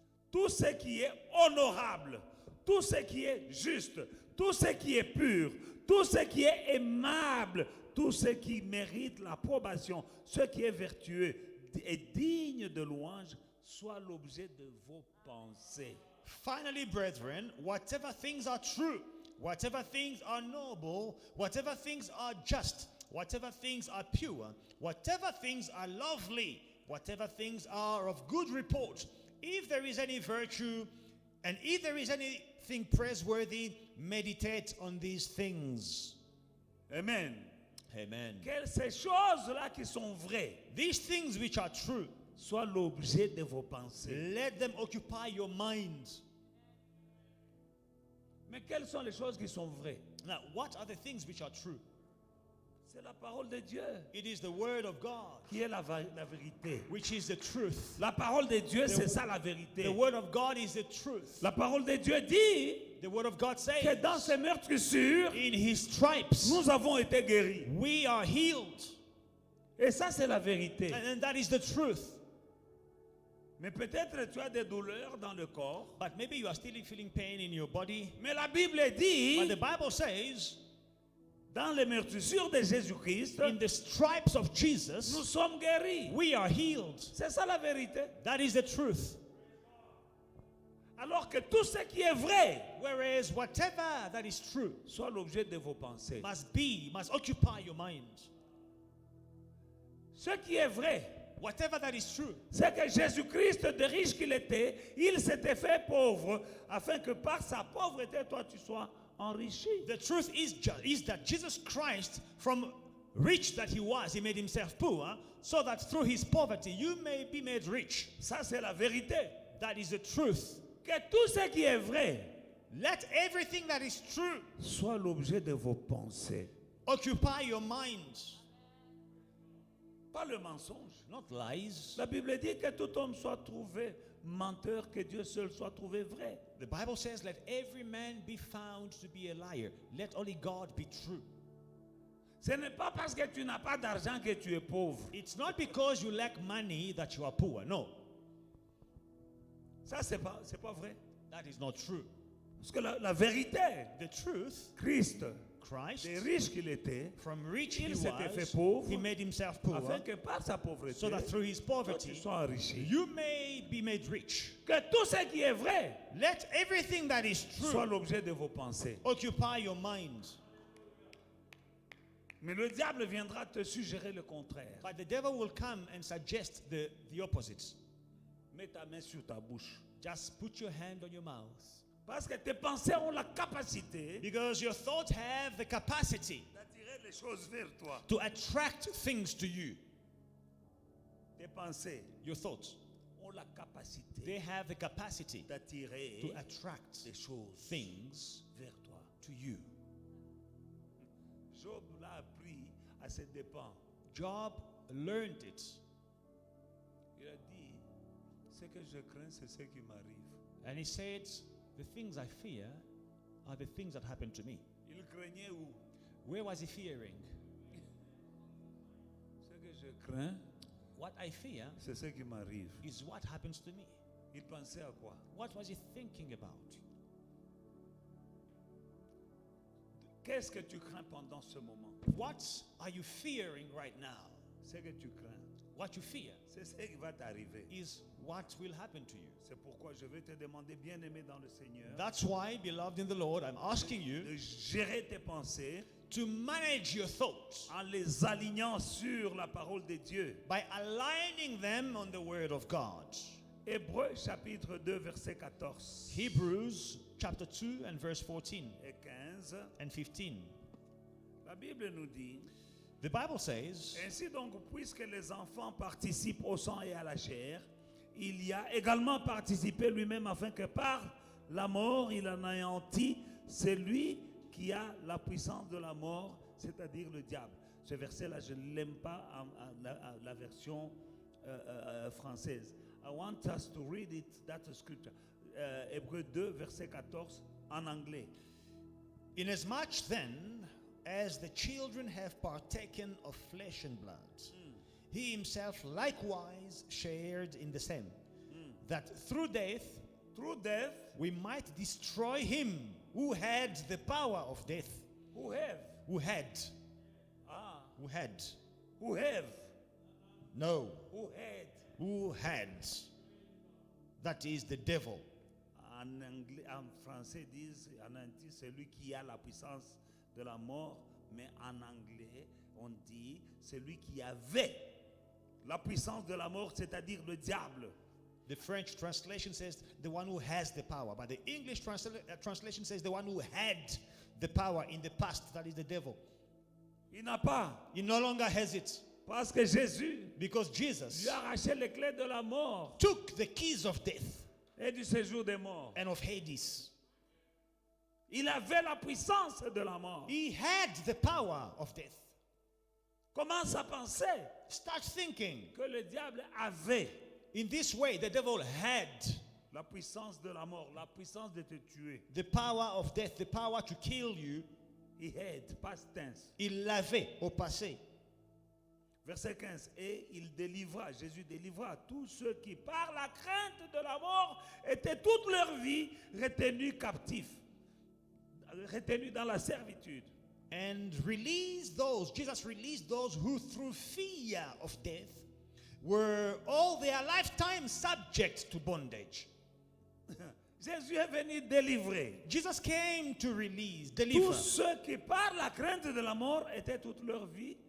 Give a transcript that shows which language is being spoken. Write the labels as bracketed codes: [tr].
[fr] tout ce qui est honorable, tout ce qui est juste, tout ce qui est pur, tout ce qui est aimable, tout ce qui mérite l'approbation, ce qui est vertueux et digne de louange, soit l'objet de vos pensées. [en] Finally, brethren, whatever things are true, whatever things are noble, whatever things are just, whatever things are pure, whatever things are lovely, whatever things are of good report, if there is any virtue and if there is anything praiseworthy, meditate on these things. Amen. Amen. [fr] Que ces choses-là qui sont vraies [en] These things which are true, [fr] soient l'objet de vos pensées. [en] let them occupy your mind. [fr] Mais quelles sont les choses qui sont vraies? [en] Now, what are the things which are true? [fr] C'est la parole de Dieu [en] It is the word of God, [fr] qui est la vérité. [en] which is the truth. [fr] La parole de Dieu, c'est ça la vérité. [en] The word of God is the truth. [fr] La parole de Dieu dit [en] The word of God [fr] que [en] says, [fr] dans ces meurtrissures, [en] in his stripes, [fr] nous avons été guéris. [en] we are healed. [fr] Et ça, c'est la vérité. [en] And that is the truth. [fr] Mais peut-être tu as des douleurs dans le corps. [en] But maybe you are still feeling pain in your body. [fr] Mais la Bible dit, [en] But the Bible says, [fr] dans les meurtrissures de Jésus-Christ, [en] in the stripes of [fr] nous [en] Jesus, [fr] sommes guéris. [en] we are healed. [fr] C'est ça la vérité. [en] That is the truth. [fr] Alors que tout ce qui est vrai [en] Whereas whatever that is true [fr] soit l'objet de vos pensées. [en] must occupy your mind. [fr] Ce qui est vrai, [en] Whatever that is true, [fr] c'est que Jésus-Christ, de riche qu'il était, il s'était fait pauvre afin que par sa pauvreté, toi, tu sois enrichi. [en] the truth is that Jesus Christ, from rich that he was, he made himself poor, so that through his poverty you may be made rich. [fr] Ça, c'est la vérité. [en] That is the truth. [fr] Que tout ce qui est vrai [en] Let everything that is true [fr] soit l'objet de vos pensées. [en] occupy your mind, [fr] Pas le mensonge. [en] not lies. [fr] La Bible dit que tout homme soit trouvé menteur, que Dieu seul soit trouvé vrai. [en] The Bible says, let every man be found to be a liar. Let only God be true. [fr] Ce n'est pas parce que tu n'as pas d'argent que tu es pauvre. [en] It's not because you lack money that you are poor. No, [fr] Ça, c'est pas vrai. [en] that is not true. [fr] Parce que la vérité, [en] The truth, [fr] Christ, [en] Christ, [fr] des riches qu'il était, [en] from rich he [fr] il s'était fait [en] was, [fr] pauvre, [en] he made himself poor, [fr] afin que par sa pauvreté, [en] so that through his [fr] toi, tu [en] poverty [fr] sois enrichi. [en] you may be made rich. [fr] Que tout ce qui est vrai [en] Let everything that is [fr] soit [en] true [fr] l'objet de vos pensées. [en] occupy your mind. [fr] Mais le diable viendra te suggérer le contraire. [en] But the devil will come and suggest the opposite. [fr] Mets ta main sur ta bouche. [en] Just put your hand on your mouth. [fr] Parce que tes pensées ont la capacité [en] Because your thoughts have the capacity [fr] d'attirer les choses vers toi. [en] to attract things to you. [fr] Tes pensées [en] Your thoughts, [fr] ont la capacité [en] they have the capacity [fr] d'attirer [en] to attract [fr] des choses [en] things [fr] vers toi. [en] to you. [fr] Job l'a appris à ses dépens. [en] Job learned it, [fr] Il a dit, ce que je crains, c'est ce qui m'arrive. [en] and he said, the things I fear are the things that happen to me. [fr] Il craignait où? [en] Where was he fearing? [fr] Ce que je crains, [en] What I fear [fr] c'est ce qui m'arrive. [en] is what happens to me. [fr] Il pensait à quoi? [en] What was he thinking about? [fr] Qu'est-ce que tu crains pendant ce moment? [en] What are you fearing right now? [fr] Ce que tu crains, [en] What you fear [fr] c'est ce qui va t'arriver. [en] is what will happen to you. [fr] C'est pourquoi je vais te demander, bien-aimé dans le Seigneur, [en] That's why, beloved in the Lord, I'm asking you [fr] de gérer tes pensées [en] to manage your thoughts [fr] en les alignant sur la parole de Dieu. [en] by aligning them on the Word of God. [fr] Hébreux chapitre 2 verset 14 [en] Hebrews chapter 2 and verse 14 [fr] et 15. [en] and 15. [fr] La Bible nous dit, [en] The Bible says, [fr] ainsi donc, puisque les enfants participent au sang et à la chair, il y a également participé lui-même afin que par la mort, il anéantit celui qui a la puissance de la mort, c'est-à-dire le diable. Ce verset-là, je ne l'aime pas en la version française. [en] I want us to read it, that scripture. [fr] Hébreux 2, verset 14, en anglais. [en] inasmuch then as the children have partaken of flesh and blood, he himself likewise shared in the same, that through death through death, we might destroy him who had the power of death. who have, Who had? ah, Who had? who have, No. who had. Who had? That is the devil. [fr] En anglais, en français disent, en anglais, celui qui a la puissance de la mort, mais en anglais, on dit celui qui avait la puissance de la mort, c'est-à-dire le diable. [en] The French translation says the one who has the power, but the English translation says the one who had the power in the past, that is the devil. [fr] Il n'a pas, [en] He no longer has it [fr] parce que Jésus [en] because Jesus [fr] lui a arraché les clés de la mort [en] took the keys of death [fr] et du séjour des morts. [en] and of Hades. [fr] Il avait la puissance de la mort. [en] He had the power of death. [fr] Commence à penser [en] Start thinking. [fr] que le diable avait [en] In this way, the devil had [fr] la puissance de la mort, la puissance de te tuer. [en] the power of death, the power to kill you. He had, past tense. [fr] Il l'avait au passé. Verset 15. Et il délivra, Jésus délivra tous ceux qui, par la crainte de la mort, étaient toute leur vie retenus captifs, retenus dans la servitude. [en] And release those, Jesus released those who through fear of death were all their lifetime subject to bondage. [fr] Jésus est venu délivrer [en] Jesus came to release, [fr] tous [en] deliver [fr] ceux qui, par la crainte de la mort, étaient toute leur vie